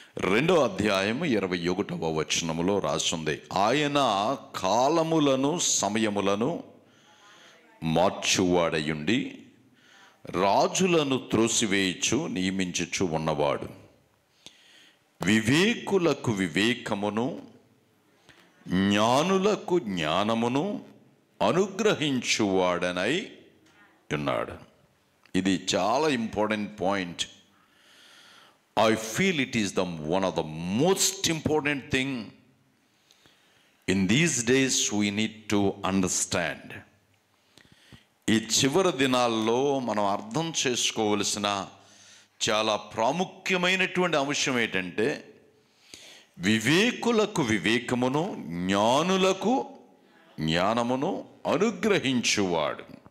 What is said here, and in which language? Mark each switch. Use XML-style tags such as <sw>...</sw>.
<te>2వ అధ్యాయం 21వ వచనములో రాసింది, ఆయన కాలములను సమయములను మార్చువాడయుండి రాజులను త్రోసివేయచ్చు నియమించుచు ఉన్నవాడు, వివేకులకు వివేకమును జ్ఞానులకు జ్ఞానమును అనుగ్రహించువాడనై ఉన్నాడు. ఇది చాలా important point.</te> <en>I feel it is one of the most important thing in these days we need to understand.</en> <te>ఈ చివరి దినాల్లో మనం అర్థం చేసుకోవలసిన చాలా ప్రాముఖ్యమైనటువంటి అంశం ఏంటంటే, వివేకులకు వివేకమును జ్ఞానులకు జ్ఞానమును అనుగ్రహించువాడు.</te>